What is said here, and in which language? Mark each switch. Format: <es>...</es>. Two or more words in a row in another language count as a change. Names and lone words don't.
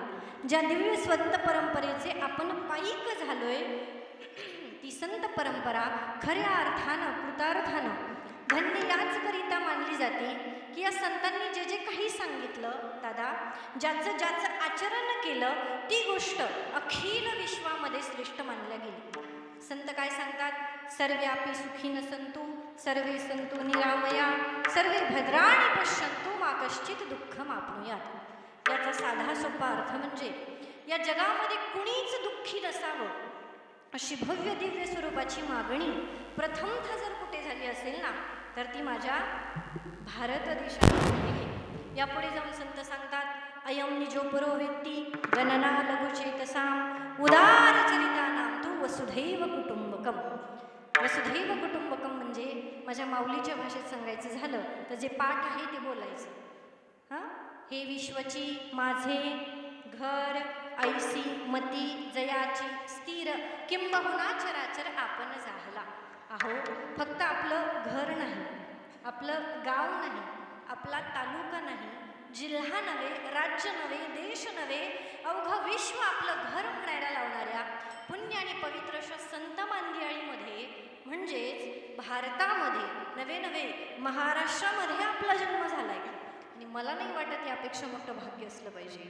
<mr>ज्या दिव्य संत परंपरेचे आपण पायिक झालोय, ती संत परंपरा खऱ्या अर्थानं कृतार्थानं धन्य याचकरिता मानली जाते की या संतांनी जे जे काही सांगितलं दादा, ज्याचं आचरण केलं ती गोष्ट अखिल विश्वामध्ये श्रेष्ठ मानल्या गेली. संत काय सांगतात?</mr> <sa>सर्व्यापी सुखीन संतु सर्वे संतु निरामया सर्वे भद्राणि पश्यन्तु मा कश्चित दुःखम आपनुयात.</sa> <mr>याचा साधा सोपा अर्थ म्हणजे या जगामध्ये कुणीच दुःखी नसावं अशी भव्य दिव्य स्वरूपाची मागणी प्रथमतः जर कुठे झाली असेल ना तर ती माझ्या भारत देशात झाली आहे. यापुढे जाऊन संत सांगतात,</mr> <sa>अयम निजोपरो व्यक्ती गणना लघुचेतसाम उदारचरितानां तु वसुधैव कुटुंबकम. वसुधैव कुटुंबकम</sa> <mr>म्हणजे माझ्या माऊलीच्या भाषेत सांगायचं झालं तर जे पाठ आहे ते बोलायचं. हां, हे विश्वची माझे घर ऐसी मती जयाची स्थिर किंबहुना चराचर आपण जाहला. अहो, फक्त आपलं घर नाही, आपलं गाव नाही, आपला तालुका नाही, जिल्हा नव्हे, राज्य नव्हे, देश नव्हे, अवघं विश्व आपलं घर म्हणायला लावणाऱ्या पुण्य आणि पवित्र अशा संत मांदियाळीमध्ये म्हणजेच भारतामध्ये नवे महाराष्ट्रामध्ये आपला जन्म झालाय आणि मला नाही वाटत यापेक्षा मोठं भाग्य असलं पाहिजे.</mr>